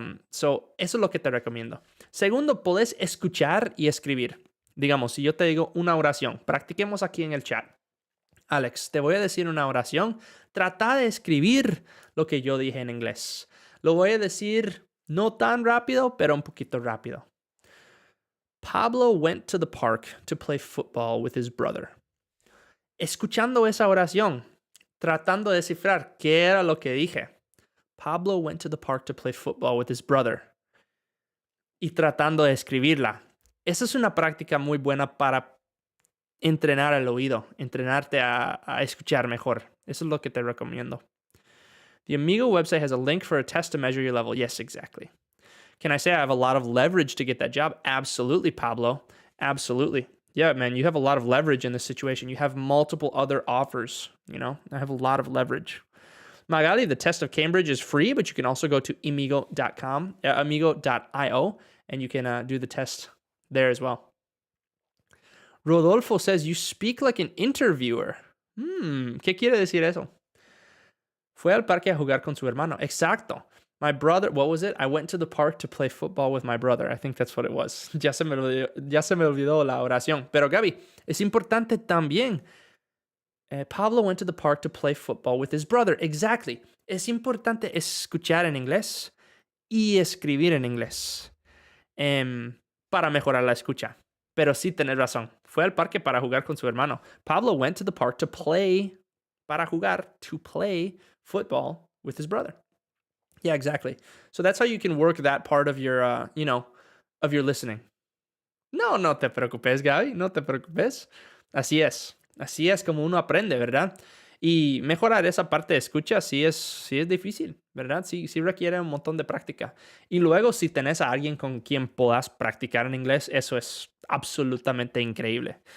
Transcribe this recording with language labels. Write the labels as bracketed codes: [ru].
[es] Eso es lo que te recomiendo. Segundo, podés escuchar y escribir. Digamos, si yo te digo una oración, practiquemos aquí en el chat. Alex, te voy a decir una oración. Trata de escribir lo que yo dije en inglés. Lo voy a decir no tan rápido, pero un poquito rápido. [en] Pablo went to the park to play football with his brother. [es] Escuchando esa oración, tratando de descifrar qué era lo que dije. [en] Pablo went to the park to play football with his brother. [es] Y tratando de escribirla. Esa es una práctica muy buena para entrenar el oído, entrenarte a escuchar mejor. Eso es lo que te recomiendo. [en] The Amigo website has a link for a test to measure your level. Yes, exactly. Can I say I have a lot of leverage to get that job? Absolutely, Pablo. Absolutely. Yeah, man, you have a lot of leverage in this situation. You have multiple other offers, I have a lot of leverage. Magali, the test of Cambridge is free, but you can also go to amigo.com, amigo.io, and you can do the test there as well. Rodolfo says, you speak like an interviewer. [es] ¿Qué quiere decir eso? Fue al parque a jugar con su hermano. Exacto. [en] My brother, what was it? I went to the park to play football with my brother. I think that's what it was. [es] Ya se me olvidó la oración. Pero Gaby, es importante también. [en] Pablo went to the park to play football with his brother. Exactly. [es] Es importante escuchar en inglés y escribir en inglés para mejorar la escucha. Pero sí, tenés razón. Fue al parque para jugar con su hermano. [en] Pablo went to the park to play, [es] para jugar, [en] to play football with his brother. Yeah, exactly. So that's how you can work that part of your, of your listening. [es] No te preocupes, Gaby. No te preocupes. Así es. Así es como uno aprende, ¿verdad? Y mejorar esa parte de escucha sí es difícil, ¿verdad? Sí requiere un montón de práctica. Y luego, si tenés a alguien con quien puedas practicar en inglés, eso es absolutamente increíble.